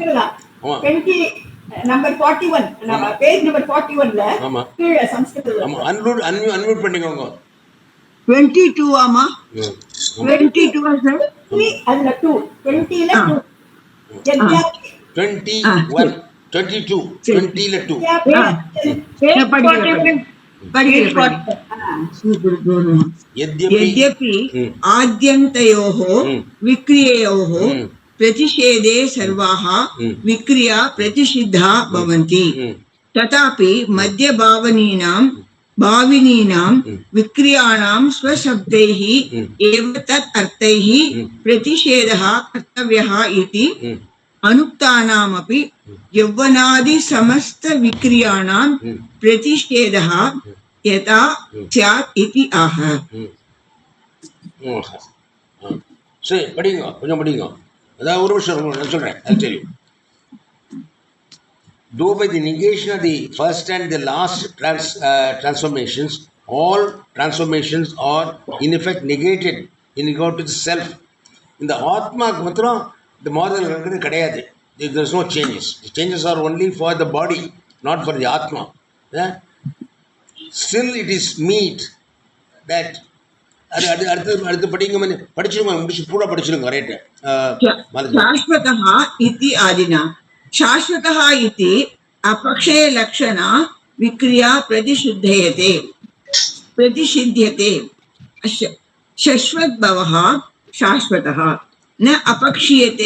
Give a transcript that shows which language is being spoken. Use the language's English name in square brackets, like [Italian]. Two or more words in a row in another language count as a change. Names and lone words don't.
[Tamil] 20 நம்பர் 41 நம்ம [English] page number [Tamil] 41ல ஆமா கீழ சமஸ்கிருதம். ஆமா அன்மியூட் பண்ணிக்கோங்க. 22 ஆமா 22 சார். அதுல 2 20ல 2 21 22 20ல 2 [Sanskrit] यद्यपि आद्यन्तयोः विक्रिययोः प्रतिषेधे सर्वाः विक्रिया प्रतिषिद्धा भवन्ति तथापि भाविनीनां विक्रियाणां स्वशब्दैः एव तत् अर्थैः प्रतिषेधः कर्तव्यः इति अनुक्तानामपि यौवनादि समस्त विक्रियाणां प्रतिषेधः यथा स्यात् इति आह. [Tamil] சரி படிங்க கொஞ்சம் படிங்க. அதாவது ஒரு விஷயம் நான் சொல்றேன். அது தெரியும். [English] Though by the negation of the first and the last transformations, all transformations are in effect negated in regard to the self. [Tamil] இந்த ஆத்மாக்கு மாத்திரம் இந்த மாறுதல் இருக்கிறது கிடையாது. [English] There is no changes. The changes are only for the body, not for the atma. Still it is meet that [Tamil] அடுத்து படிங்க படிச்சிருங்க. முடிச்சு பூரா படிச்சிருங்க. ரைட். [Sanskrit] शाश्वतः इति आदिना शाश्वतः इति अपक्षय लक्षणा विक्रिया प्रतिषिध्यते शश्वद्भवः शाश्वतः न अपक्षीयते